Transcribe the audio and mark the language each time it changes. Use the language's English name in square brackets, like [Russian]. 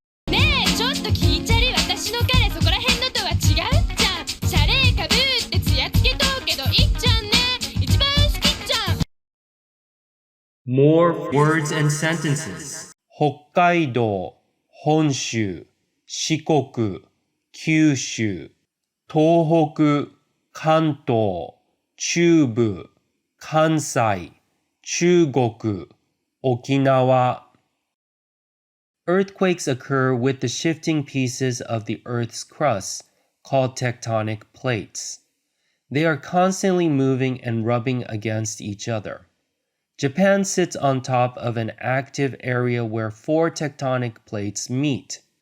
[Japanese] ねえちょっと聞いちゃり私の彼そこら辺のとは違うじゃんシャレかぶってツヤつけとうけどいっちゃんね一番好きじゃん [English] More words and sentences. [Japanese] 北海道、本州、四国、九州、東北、関東、中部、関西、中国、沖縄。 [English] Earthquakes occur with the shifting pieces of the Earth's crust, called tectonic plates. They are constantly moving and rubbing against each other. Japan sits on top of an active area where 4 tectonic plates meet.